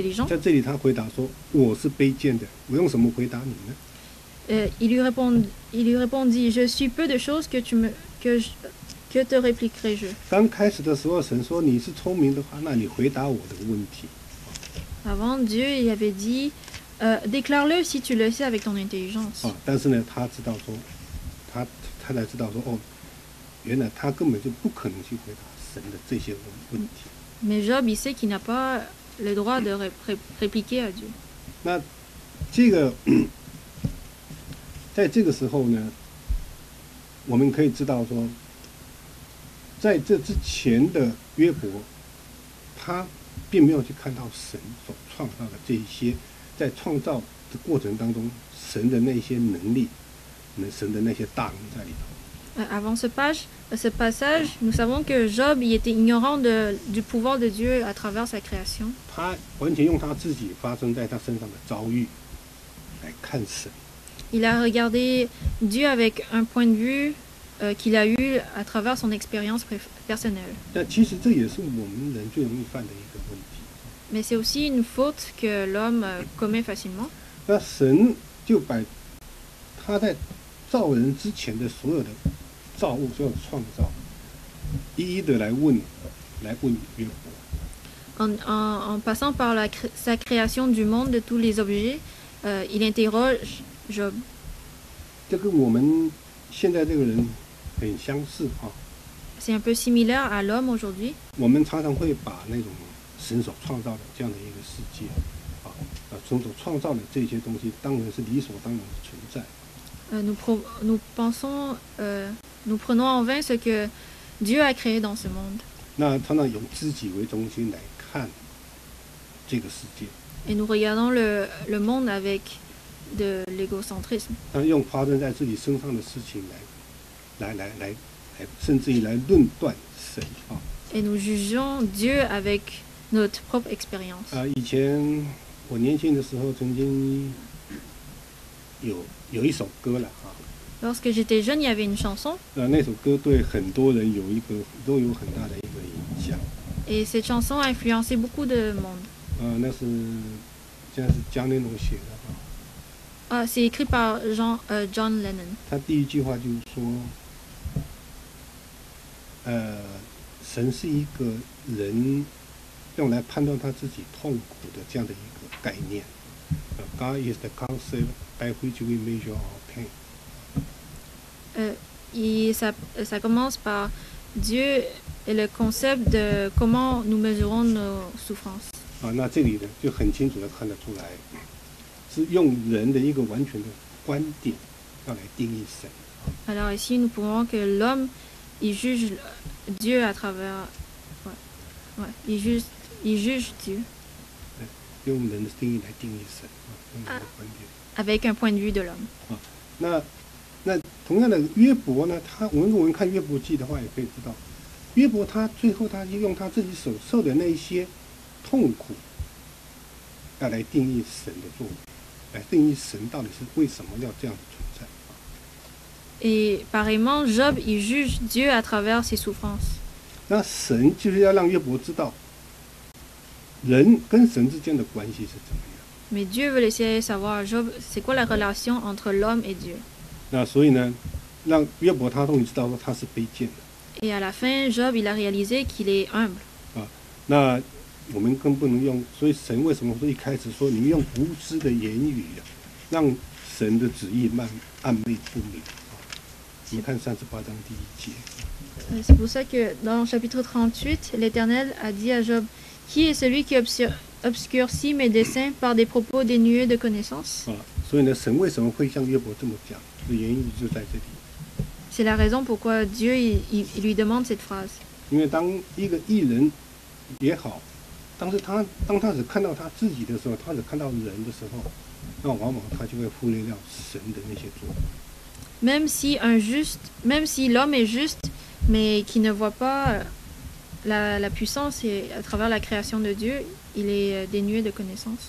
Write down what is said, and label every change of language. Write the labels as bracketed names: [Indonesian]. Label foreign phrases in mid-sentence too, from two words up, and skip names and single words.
[French] intelligent. [Chinese] 在这里他回答说：“我是卑贱的。” 我用什么回答你呢？ [French] Il lui répondit, je suis peu de choses que te répliquerai-je. [Chinese] 刚开始的时候，神说你是聪明的话，那你回答我的问题。 [French] Avant, Dieu il avait dit, déclare-le si tu le sais avec ton intelligence. [Chinese] 啊，但是呢，他知道说，他才知道说，哦，原来他根本就不可能去回答神的这些问题。 [French] Mais Job, il sait qu'il n'a pas le droit de répliquer à Dieu. [Chinese] 那这个，在这个时候呢，我们可以知道说，在这之前的约伯，他并没有去看到神所创造的这一些，在创造的过程当中，神的那些能力，神的那些大能在里头。 [French] Avant ce passage, nous savons que Job il était ignorant du pouvoir de Dieu à travers sa création. [Chinese] 他完全用他自己发生在他身上的遭遇来看神。 [French] Il a regardé Dieu avec un point de vue qu'il a eu à travers son expérience personnelle. [Chinese] 但其实这也是我们人最容易犯的一个问题。 [French] Mais c'est aussi une faute que l'homme commet facilement. [Chinese] 那神就把他在造人之前的所有的造物、所有的创造，一一的来问约伯。 [French] En passant par sa création du monde, de tous les objets, il interroge Job. [Chinese] 这跟我们现在这个人很相似啊。 [French] C'est un peu similaire à l'homme aujourd'hui. [Chinese] 我们常常会把那种神所创造的这样的一个世界，神所创造的这些东西，当然是理所当然的存在。 [French] Nous prenons en vain ce que Dieu a créé dans ce monde. [Chinese] 那常常用自己为中心来看这个世界， [French] Et nous regardons le monde avec de l'égocentrisme. [Chinese] 那用发生在自己身上的事情来，甚至于来论断神啊。 [French] Et nous jugeons Dieu avec notre propre expérience. [Chinese] 以前我年轻的时候，曾经有一首歌了啊。 [French] Lorsque j'étais jeune, il y avait une chanson. [Chinese] 那首歌对很多人都有很大的一个影响。 [French] Et cette chanson a influencé beaucoup de monde. [Chinese] 那是现在是John Lennon写的啊。 [French] C'est écrit par John Lennon. [Chinese] 他第一句话就是说，神是一个人用来判断他自己痛苦的这样的一个概念。 [English] God is the concept by which we measure our pain. [French] Ça commence par Dieu et le concept de comment nous mesurons nos souffrances. [Chinese] 那这里呢就很清楚的看得出来，是用人的一个完全的观点要来定义神。 [French] Alors ici, nous pouvons que l'homme, il juge Dieu à travers... il juge Dieu [Chinese] 用人的定义来定义神用人的观点。 [French] avec un point de vue de l'homme. [Chinese] 那同样的约伯呢，我们看约伯记的话，也可以知道，约伯他最后他就用他自己所受的那一些痛苦，要来定义神的作为，来定义神到底是为什么要这样存在。 [French] Et pareillement, Job, il juge Dieu à travers ses souffrances. [Chinese] 那神就是要让约伯知道，人跟神之间的关系是怎么样。 [French] Mais Dieu veut laisser savoir à Job, c'est quoi la relation entre l'homme et Dieu. [Chinese] 那所以呢，让约伯他终于知道说他是卑贱的。 [French] Et à la fin, Job, il a réalisé qu'il est humble. [Chinese] 那我们更不能用，所以神为什么说一开始说你们用无知的言语让神的旨意暗昧不明？我们看38章第1节。 [French] C'est pour ça que dans le chapitre 38, l'Éternel a dit à Job, qui est celui qui obscurcit mes desseins par des propos dénués de connaissance? [Chinese] 所以呢，神为什么会向约伯这么讲？的原因就在这里。 [French] C'est la raison pourquoi Dieu il lui demande cette phrase. [Chinese] 因为当一个义人也好，当他只看到他自己的时候，他只看到人的时候，那往往他就会忽略掉神的那些作为。 [French] Même si l'homme est juste, mais qui ne voit pas la puissance et à travers la création de Dieu, il est dénué de connaissance.